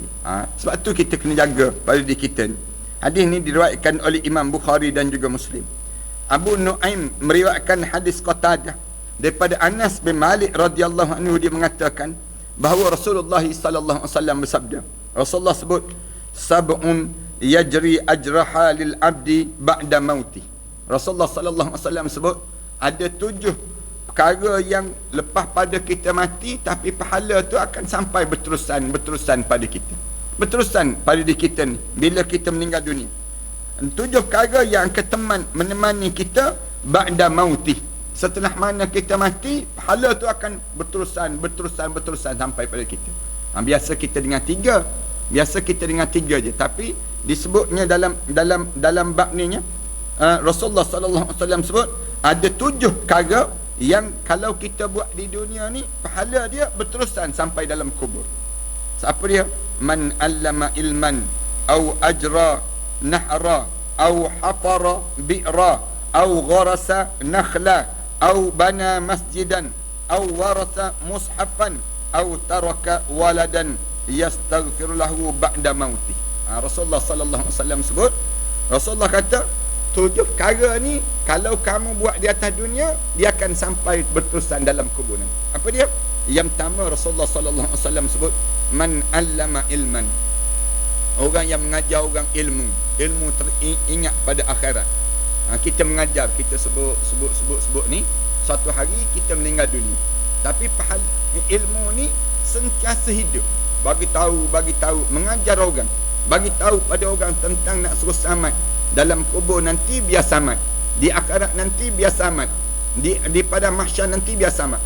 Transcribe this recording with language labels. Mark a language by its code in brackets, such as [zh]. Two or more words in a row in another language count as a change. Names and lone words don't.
[ms] Sebab tu kita kena jaga pada diri kita ni. Hadis ni diriwayatkan oleh Imam Bukhari dan juga Muslim. Abu Nu'aim meriwayatkan hadis Qatadah daripada Anas bin Malik [ar] رضي الله عنه, [ms] dia mengatakan bahawa Rasulullah [ar] صلى الله عليه وسلم [ms] bersabda. Rasulullah sebut [ar] سبع يجري أجرها للعبد بعد موته. [ms] Rasulullah [ar] صلى الله عليه وسلم [ms] sebut ada 7 perkara yang lepas pada kita mati, tapi pahala tu akan sampai berterusan pada kita. Berterusan pada diri kita ni bila kita meninggal dunia. 7 perkara yang akan menemani kita [ar] بعد موته. [ms] Setelah mana kita mati, pahala tu akan berterusan sampai pada kita. Biasa kita dengar 3. Biasa kita dengar 3 je, tapi disebutnya dalam bab ni nya, Rasulullah [ar] صلى الله عليه وسلم [ms] sebut ada 7 perkara yang kalau kita buat di dunia ni, pahala dia berterusan sampai dalam kubur. Siapa dia? [ar] من علم علما أو أجرى نهرا أو حفر بئرا أو غرس نخلا أو بنى مسجدا أو ورث مصحفا أو ترك ولدا يستغفر له بعد موته. [ms] Rasulullah [ar] صلى الله عليه وسلم [ms] sebut, Rasulullah kata 7 perkara ni kalau kamu buat di atas dunia, dia akan sampai berterusan dalam kubur nanti. Apa dia? Yang pertama, Rasulullah [ar] صلى الله عليه وسلم [ms] sebut [ar] من علم علما, [ms] orang yang mengajar orang ilmu teringat pada akhirat. Kita mengajar, kita sebut ni, suatu hari kita meninggal dunia, tapi ilmu ni sentiasa hidup. Bagi tahu mengajar orang, bagi tahu pada orang tentang nak suruh selamat dalam kubur nanti, biar selamat di akhirat nanti, biar selamat di pada mahsyar nanti, biar selamat.